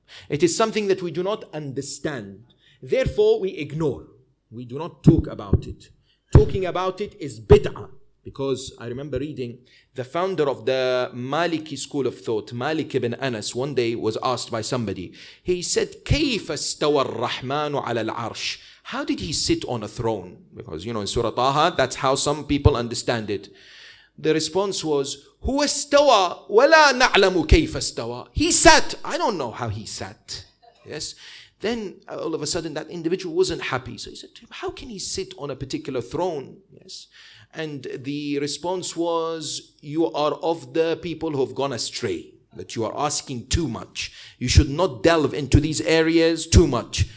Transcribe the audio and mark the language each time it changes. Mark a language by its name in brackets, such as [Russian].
[English] It is something that we do not understand. Therefore, we ignore. We do not talk about it. Talking about it is bid'ah. Because I remember reading the founder of the Maliki school of thought, Malik ibn Anas, one day was asked by somebody. [Arabic] He said, كيف استوى الرحمن على العرش? [English] How did he sit on a throne? Because, in Surah Taha, that's how some people understand it. [Arabic] The response was, هو استوى ولا نعلم كيف استوى. [English] He sat. I don't know how he sat. Yes. Then all of a sudden that individual wasn't happy. So he said to him, how can he sit on a particular throne? Yes. And the response was, you are of the people who have gone astray. That you are asking too much. You should not delve into these areas too much.